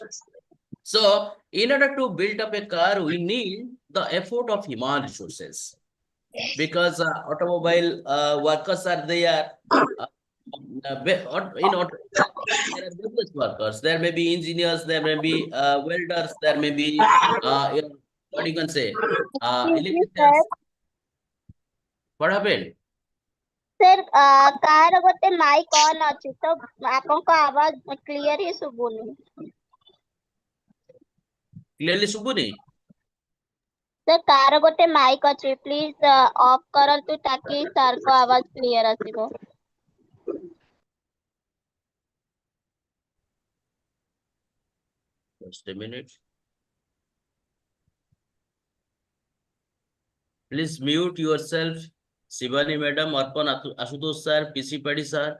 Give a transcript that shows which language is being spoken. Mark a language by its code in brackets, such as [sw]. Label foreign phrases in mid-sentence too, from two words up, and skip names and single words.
[en] So, in order to build up a car, we need the effort of human resources because automobile workers are there. In auto, there are business workers. There may be engineers. There may be welders. There may be what you can say, electricians. What happened? Sir, [or] କାର ଗୋଟେ [en] mic on [or] ଅଛି ତ ଆପଣଙ୍କ ଆୱାଜ clear ହିଁ ଶୁଭୁନି। Clearly ଶୁଭୁନି? Sir, କାର ଗୋଟେ mic ଅଛି [en] please off [or] କରନ୍ତୁ ତାକି ସାରଙ୍କ ଆୱାଜ clear ଆସିବ। [en] Just a minute. Please mute yourself. Shivani Madam, Arpan Ashutosh Sir, PC Paddy Sir.